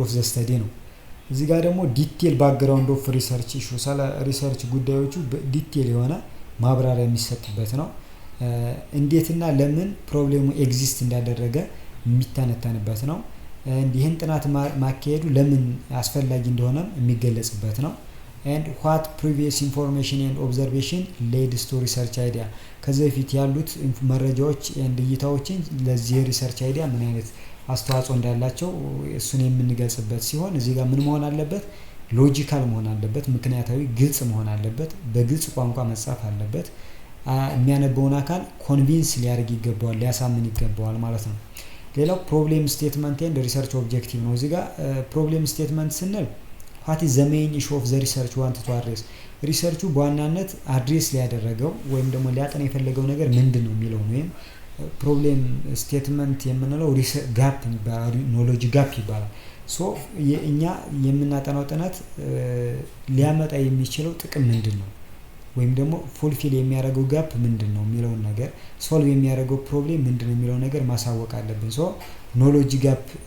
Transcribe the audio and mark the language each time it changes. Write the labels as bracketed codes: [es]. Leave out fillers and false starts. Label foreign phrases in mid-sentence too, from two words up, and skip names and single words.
[en] of the study [am] ነው። እዚህ ጋር ደግሞ [en] detail background of research issue፣ [am] ስለ ሪሰርች ጉዳዮቹ ዲቴል የሆነ ማብራሪያ የሚሰጥበት ነው። እንዴትና ለምን [en] problem exist [am] እንዳደረገ የሚተነተንበት ነው። ይህን ጥናት ማካሄዱ ለምን አስፈላጊ እንደሆነ የሚገለጽበት ነው። [en] and what previous information and observation leads to research idea፣ [am] ከዚህ በፊት ያሉት መረጃዎች and እይታዎችን ለዚህ [en] research idea [am] ምን አይነት አስተዋጽኦ እንዳላቸው እሱን የምንገልጽበት ሲሆን እዚህ ጋር ምን መሆን አለበት? ሎጂካል መሆን አለበት፣ ምክንያታዊ፣ ግልጽ መሆን አለበት፣ በግልጽ ቋንቋ መጻፍ አለበት፣ የሚያነበውን አካል ኮንቪንስ ሊያደርግ ይገባዋል፣ ሊያሳምን ይገባዋል ማለት ነው። ሌላው [en] problem statement and research objective [am] ነው። እዚህ ጋር [en] problem statement [am] ስንል [en] what is the main issue of the research wanted to address፣ [am] ሪሰርቹ በዋናነት አድሬስ ሊያደረገው ወይም ደግሞ ሊያጠና የፈለገው ነገር ምንድነው የሚለው ነው። ወይም [en] problem statement [am] የምንለው ጋፕ ይባላል፣ [en] knowledge gap [am] ይባላል። እኛ የምናጠናው ጥናት ሊያመጣ የሚችለው ጥቅም ምንድነው ወይም ደግሞ ፉልፊል የሚያደርገው ጋፕ ምንድነው የሚለውን ነገር፣ ሶልቭ የሚያደርገው ፕሮብሌም ምንድነው የሚለውን ነገር ማሳወቅ አለብን። [en] knowledge gap